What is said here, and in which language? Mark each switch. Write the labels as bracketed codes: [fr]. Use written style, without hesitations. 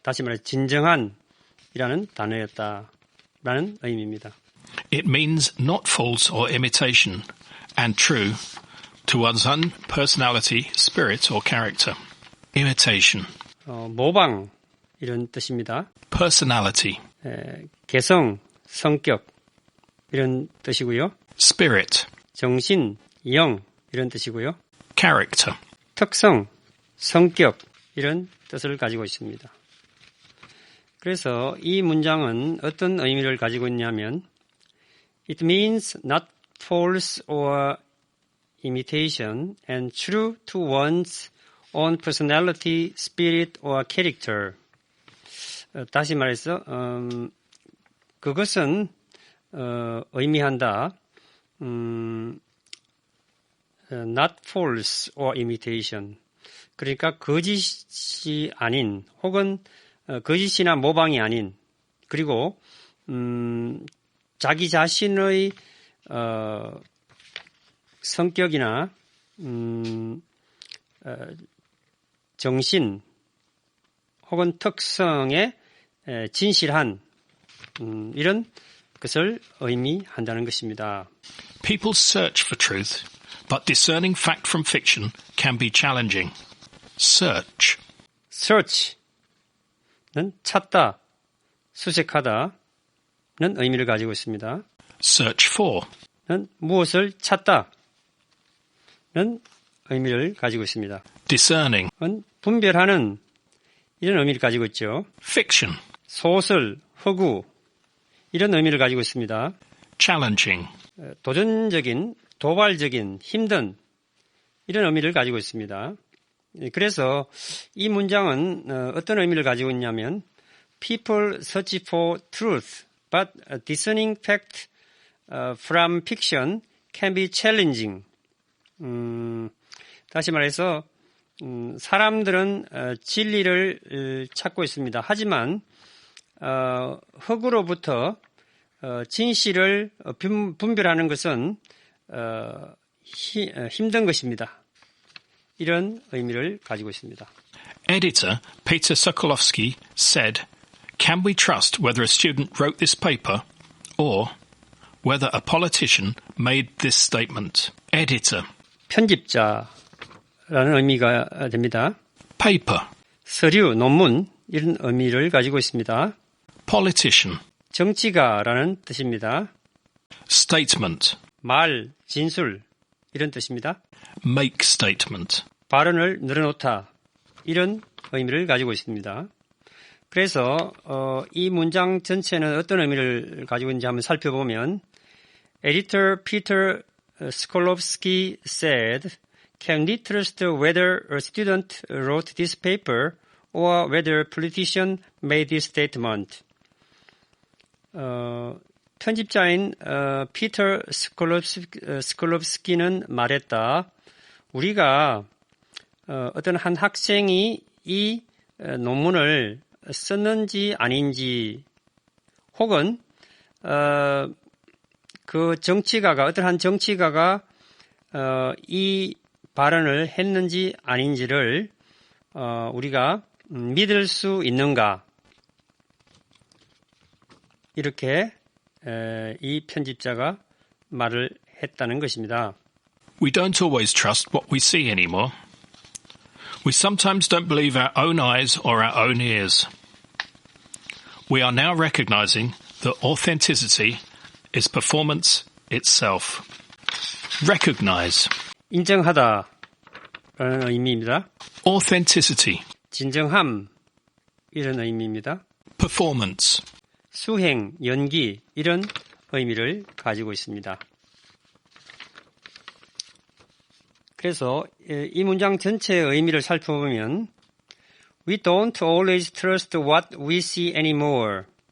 [ko] 다시 말해 진정한이라는 단어였다라는 의미입니다. [en] It means not false or imitation, and true to one's own personality, spirit or character. Imitation. [ko] 모방 이런 뜻입니다. [en] Personality. [ko] 개성, 성격 이런 뜻이고요. [en] Spirit. [ko] 정신, 영 이런 뜻이고요. [en] Character. [ko] 특성, 성격 이런 뜻을 가지고 있습니다. 그래서 이 문장은 어떤 의미를 가지고 있냐면 [en] It means not false or imitation and true to one's own personality, spirit or character. [ko] 다시 말해서 그것은 의미한다. [en] not false or imitation. [ko] 그러니까 거짓이 아닌 혹은 거짓이나 모방이 아닌 그리고 자기 자신의 성격이나 정신 혹은 특성에 진실한 이런 것을 의미한다는 것입니다. [en] People search for truth, but discerning fact from fiction can be challenging. Search. [ko] search는 찾다, 수색하다는 의미를 가지고 있습니다. [en] Search for. [ko] 무엇을 찾다는 의미를 가지고 있습니다. [en] Discerning. [ko] 분별하는 이런 의미를 가지고 있죠. [en] Fiction. [ko] 소설, 허구 이런 의미를 가지고 있습니다. [en] Challenging. [ko] 도전적인, 도발적인, 힘든 이런 의미를 가지고 있습니다. 그래서 이 문장은 어떤 의미를 가지고 있냐면 [en] People search for truth, but discerning fact from fiction can be challenging. [ko] 다시 말해서 사람들은 진리를 찾고 있습니다. 하지만 허구로부터 진실을 분별하는 것은 힘든 것입니다. 이런 의미를 가지고 있습니다. [en] Editor Peter Sokolowski said, "Can we trust whether a student wrote this paper or whether a politician made this statement?" Editor. [ko] 편집자라는 의미가 됩니다. [en] Paper. [ko] 서류, 논문 이런 의미를 가지고 있습니다. [en] Politician. [ko] 정치가라는 뜻입니다. [en] Statement. [ko] 말, 진술 이런 뜻입니다. [en] Make statement. [ko] 발언을 늘어놓다 이런 의미를 가지고 있습니다. 그래서 이 문장 전체는 어떤 의미를 가지고 있는지 한번 살펴보면 [en] Editor Peter Sokolowski said, "Can we trust whether a student wrote this paper or whether a politician made this statement?" [ko] 편집자인 피터 스콜롭스키는 말했다. 우리가 어떤 한 학생이 이 논문을 썼는지 아닌지 혹은 그 정치가가 어떤 한 정치가가 이 발언을 했는지 아닌지를 우리가 믿을 수 있는가? 이렇게 이 편집자가 말을 했다는 것입니다. [en] We don't always trust what we see anymore. We sometimes don't believe our own eyes or our own ears. We are now recognizing that authenticity is performance itself. Recognize. [ko] 인정하다라는 의미입니다. [en] Authenticity. [ko] 진정함 이런 의미입니다. [en] Performance. [ko] 수행, 연기 이런 의미를 가지고 있습니다. 그래서 이 문장 전체의 의미를 살펴보면 [en] We don't always trust what we see anymore.